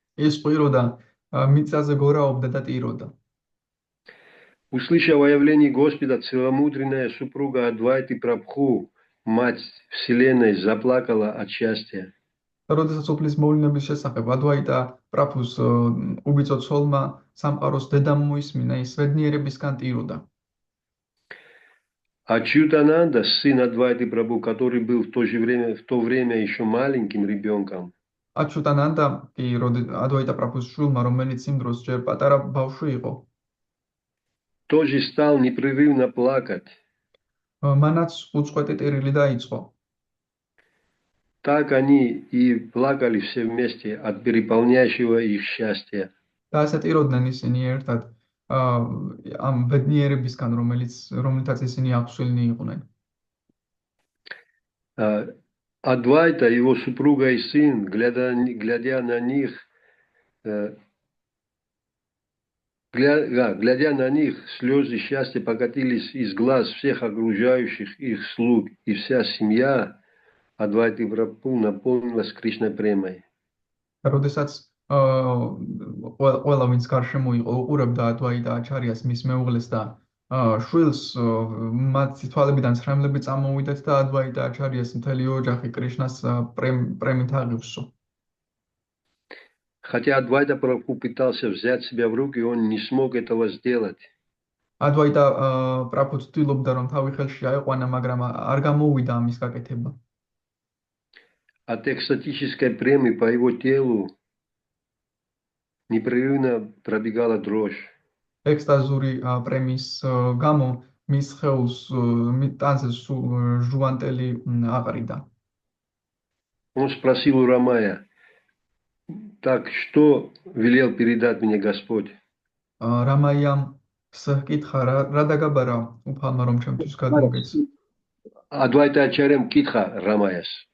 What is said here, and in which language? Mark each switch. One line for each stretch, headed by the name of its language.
Georgian: ის ყვიროდა, მიწაზე გორაობდა და ტიროდა.
Russian: Услышав о явлении Господа, целомудренная супруга Адвайти Прабху, мать Вселенной, заплакала от счастья.
Georgian: როდესაც უფლის მოვლენების შესახებ ადვაიტა პრაბჰუს უბიწო ცოლმა სამყაროს დედამ მოისმინა, ის ბედნიერებისგან ტიროდა.
Russian: Ачютананда, сын Адвайти Прабху, который был в то время еще маленьким ребенком,
Georgian: აჩუტანანდა კი ადვაიტა პრაბჰუს შვილმა, რომელიც იმ დროს ჯერ პატარა ბავშვი იყო,
Russian: тоже стал непрерывно плакать.
Georgian: მანაც უწყვეტი ტირილი დაიწყო.
Russian: Так они и плакали все вместе от переполняющего их счастья.
Georgian: და ასე ტიროდნენ ისინი ერთად ამ ბედნიერებისგან, რომლითაც ისინი აღსულნი იყვნენ.
Russian: Адвайта, его супруга и сын, глядя на них, глядя на них, слезы счастья покатились из глаз всех окружающих их слуг, и вся семья Адвайты Прабху наполнилась Кришной премой.
Georgian: როდესაც ყველა ვინც გარშემო იყო უყურებდა ადვაიტა აჩარიას მის მეუღლეს და შვილს მათი თვალებიდან ცრემლები წამოვიდათ და ადვაიტა აჩარიას მთელი ოჯახი კრიშნას პრემით აღივსო.
Russian: Хотя Адвайта Прабху пытался взять себя в руки, он не смог этого сделать.
Georgian: ადვაიტა პრაბჰუ ცდილობდა რომ თავი ხელში აეყვანა, მაგრამ არ გამოუვიდა ამის გაკეთება.
Russian: От экстатической премии по его телу непрерывно пробегала дрожь.
Georgian: Экстазური პრემიის გამო მის სხეულს ტანზე ჟუანტელი აყრიდა.
Russian: Он спросил у Рамая: так что велел передать мне Господь?
Georgian: Рамаям საკითხა რა დაგაბარა უფალმა რომ ჩემთვის გადმოგეც. Адвайта Ачарям კითხა Рамаяს.